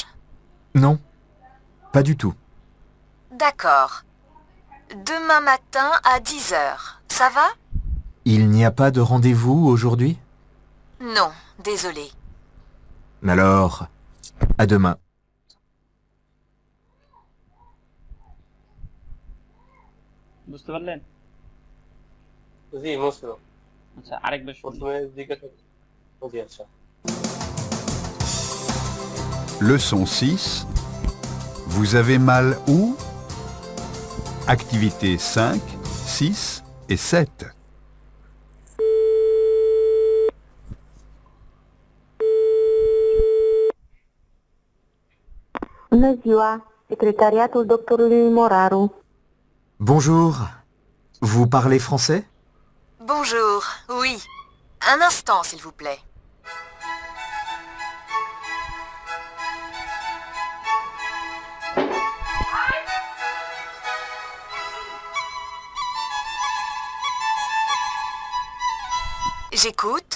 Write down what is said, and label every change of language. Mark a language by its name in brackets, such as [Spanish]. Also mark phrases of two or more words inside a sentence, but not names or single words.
[French] Non, pas du tout. D'accord. Demain matin à 10 heures, ça va? Il n'y a pas de rendez-vous aujourd'hui? Non, désolé. Alors, à demain. [Bangla] বুঝতে পারলেন? জি monsieur. আচ্ছা, আরেকবার শুনুন। প্রথমে জিজ্ঞাসা জি আচ্ছা। [French] Leçon 6. Vous avez mal où? Activités 5, 6 et 7. [Romanian] Bună ziua, secretariatul doctorului Moraru. [French] Bonjour. Vous parlez français? Bonjour, oui. Un instant, s'il vous plaît. J'écoute.